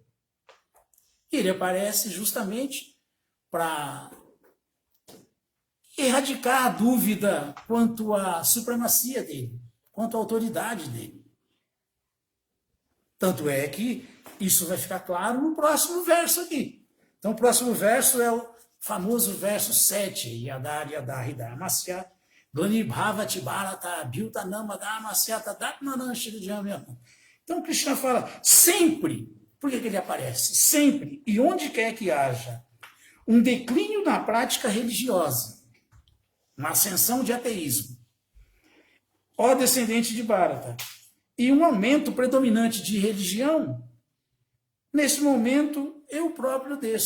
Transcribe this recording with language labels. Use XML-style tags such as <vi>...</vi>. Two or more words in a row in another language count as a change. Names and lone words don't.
<pt>E ele aparece justamente para erradicar a dúvida quanto à supremacia dele, quanto à autoridade dele. Tanto é que isso vai ficar claro no próximo verso aqui. Então, o próximo verso é o famoso verso 7,</pt> <sa>Yadar Yadar Hidamasya, Glani Bhavati Bharata, Bhutanama Dharmasyata, Datmanan Shridhyamya.</sa> <pt>Então, Krishna fala, sempre, por que ele aparece? Sempre, e onde quer que haja um declínio na prática religiosa, uma ascensão de ateísmo, ó descendente de Bharata, e um aumento predominante de religião, nesse momento eu próprio desço.</pt>